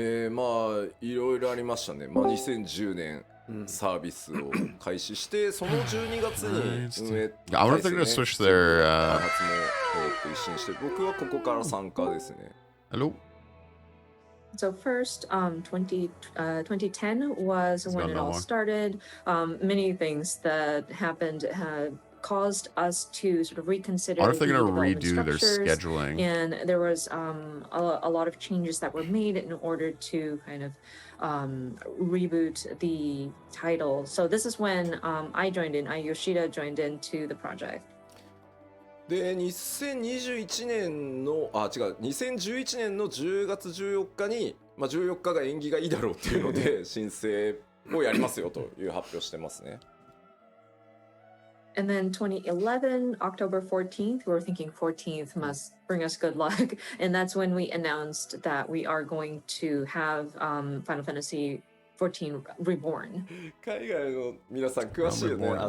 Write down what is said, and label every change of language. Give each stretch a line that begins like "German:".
Japanese: まあいろいろありましたね。まあ2010年サービスを開始して、その12月に運営
English: I wonder if they're gonna switch their
Japanese: 開発も一新して、僕はここから参加ですね。
English: Hello. So first, 2010 was when it all started. Many things that happened caused us to sort of reconsider. I wonder if they're gonna the redo their scheduling. And there was a lot of changes that were made in order to kind of reboot the title. So this is when Yoshida joined into the project.
Japanese: で2021年の2011年の10月14日に、まあ、14日が縁起がいいだろうっていうので申請をやりますよという発表してますね。
English: And then 2011, October 14th, we were thinking 14th must bring us good luck. And that's when we announced that we are going to have Final Fantasy 14 Reborn.
Japanese: 海外の皆さん詳しいよね。